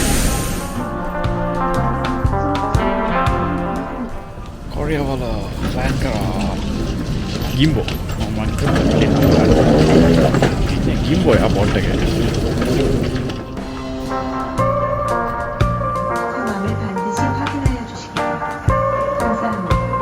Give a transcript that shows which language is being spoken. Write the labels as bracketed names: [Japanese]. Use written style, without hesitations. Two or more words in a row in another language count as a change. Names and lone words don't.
[Sinhala] Korea wala plan කරා ගිම්බෝ. මම හිතුවා ගිම්බෝ එයාපෝට් එකේ. [Korean] 성함을 반드시 확인하여 주시기 바랍니다. 감사합니다.